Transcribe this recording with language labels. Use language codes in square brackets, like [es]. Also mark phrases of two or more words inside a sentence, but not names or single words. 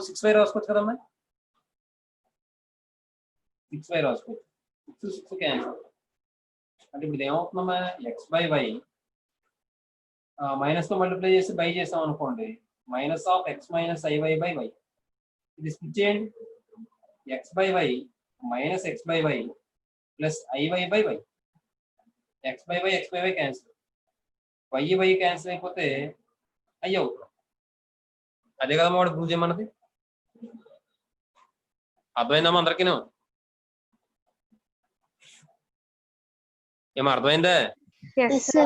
[te] 6y రాసుకోవచ్చు కదమ్మా, 6y రాసుకోవచ్చు. 6 క్యాన్సిల్. అంటే ఇప్పుడు ఏమవుతుందమ్మా? x/y మైనస్ తో మల్టిప్లై చేసి బై చేసాం అనుకోండి, -(x - iy/y). ఇది స్ప్లిట్ చేయండి, [en] x/y - x/y plus iy/y. [te] x/y క్యాన్సిల్, y క్యాన్సిల్ అయిపోతే i అవుతుంది. అదే కదమ్మా వాడు ప్రూవ్ చేయమన్నది. అర్థమైందమ్మా అందరికీ? ఏమో అర్థమైందా? [en] yes sir.